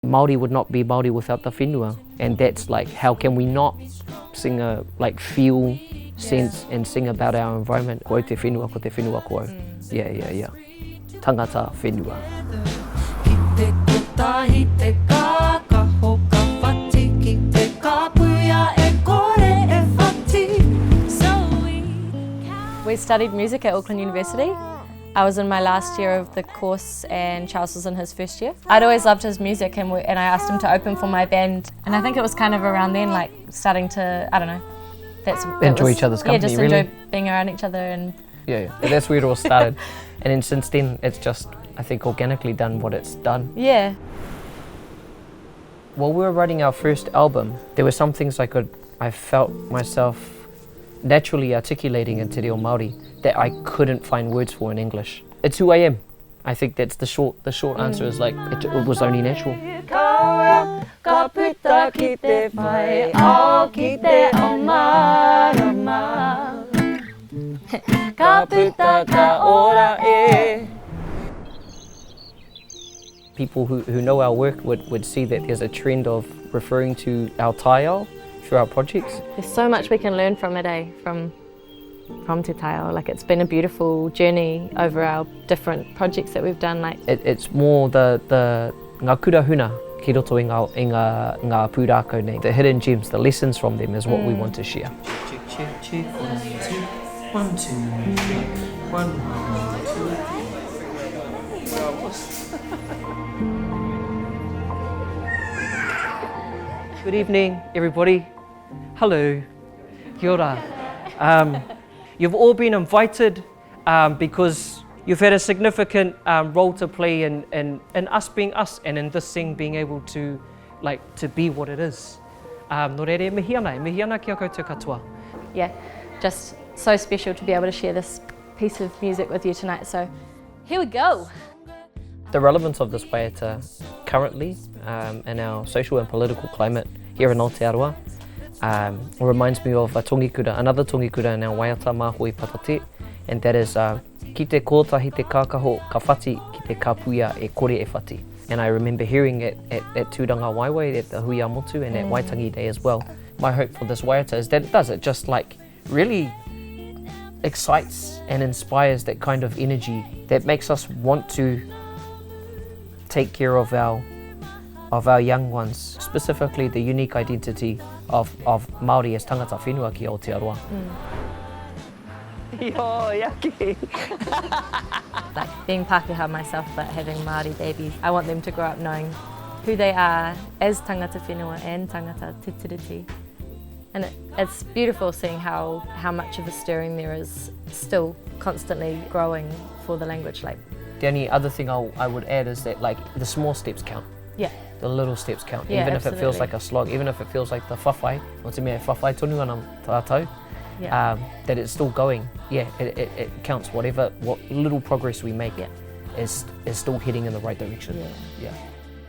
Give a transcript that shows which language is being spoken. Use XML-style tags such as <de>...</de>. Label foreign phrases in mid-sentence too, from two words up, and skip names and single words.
<en>Māori would not be Māori without the whenua, and that's like, how can we not sing a feel, sense, and sing about our environment?</en> <mi>Ko te whenua, ko te whenua ko. Yeah. Tangata whenua. Ki te kōtahi, te kākaho, ka whati, ki te kāpuia, e kore e whati.</mi> <en>We studied music at Auckland University. I was in my last year of the course and Charles was in his first year. I'd always loved his music and I asked him to open for my band. And I think it was kind of around then, like starting to, I don't know. Enjoy each other's company, just really? enjoy being around each other. And Yeah, that's where it all started. And then since then, it's just, I think, organically done what it's done. yeah. While we were writing our first album, there were some things I felt myself naturally articulating in</en> <mi>te reo Māori</mi> <en>that I couldn't find words for in English. It's who I am. I think that's the short answer is like, it was only natural. People who know our work would see that there's a trend of referring to our taiao through our projects. There's so much we can learn from it, from</en> <mi>te taiao.</mi> <en>Like, it's been a beautiful journey over our different projects that we've done. Like, It's more the</en> <mi>ngā kurahuna ki roto i ngā pūrākau nei.</mi> <en>The hidden gems, the lessons from them is what we want to share. Check, 1, 2, 1, 2, 3, 1, 2. Good evening, everybody. Hello.</en> <mi>Kia ora.</mi> <en>You've all been invited because you've had a significant role to play in us being us, and in this thing being able to be what it is.</en> <mi>Nō reire, mihi ana kia koutou katoa.</mi> <en>yeah, just so special to be able to share this piece of music with you tonight. So here we go. The relevance of this WAIATA currently in our social and political climate here in Aotearoa reminds me of another tongikura in our WAIATA, Māhoe Patatē, and that is</en> <mi>ki te kōtahi, te kākaho, ka whati, ki te kāpuia, e kore e whati.</mi> <en>And I remember hearing it at Tūranga Waiwai, at the Hui a Motu, and at Waitangi Day as well. My hope for this WAIATA is that it does, it just really excites and inspires that kind of energy that makes us want to take care of our young ones, specifically the unique identity of Māori as</en> <mi>tangata whenua ki Aotearoa. Yo, yaki.</mi> <en>Like, being Pākehā myself but having Māori babies, I want them to grow up knowing who they are as</en> <mi>tangata whenua</mi> <en>and</en> <mi>tangata te tiriti.</mi> <en>And it's beautiful seeing how much of a stirring there is still constantly growing for the language. The only other thing I would add is that the small steps count. Yeah. The little steps count. Yeah, even absolutely. if it feels like a slog, even if it feels like the</en> <mi>whawhai, o te mea whawhai tonu ana tātou,</mi> <en>that it's still going. Yeah, it counts. What little progress we make is still heading in the right direction. Yeah. Yeah.</en>